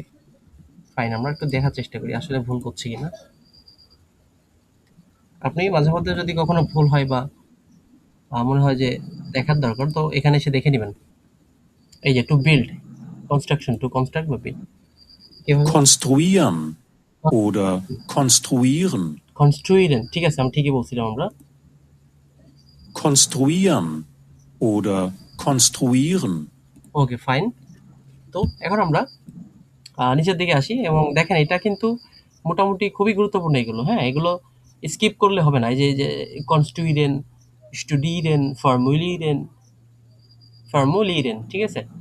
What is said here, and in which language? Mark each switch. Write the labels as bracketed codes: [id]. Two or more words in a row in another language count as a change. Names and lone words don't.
[bn] ফাইন, আমরা একটু দেখার চেষ্টা করি আসলে ভুল করছি কিনা। আপনি মাঝে মধ্যে যদি কখনো ভুল হয় বা মনে হয় যে দেখার দরকার, তো এখানে এসে দেখে নিবেন। এই যে [en] to build, [bn] কনস্ট্রাকশন, [en] to construct [bn] বা বিল্ড, কিভাবে [de] konstruieren oder konstruieren, [bn] কনস্ট্রুইরেন, ঠিক আছে, আমি ঠিকই বলছিলাম আমরা। [de] konstruieren oder konstruieren. [en] okay fine. [bn] তো এখন আমরা নিচের দিকে আসি এবং দেখেন এটা কিন্তু মোটামুটি খুবই গুরুত্বপূর্ণ এগুলো, হ্যাঁ, এগুলো স্কিপ করলে হবে না। এই যে [de] konstruieren, studieren, formulieren, formulieren, [bn] ঠিক আছে,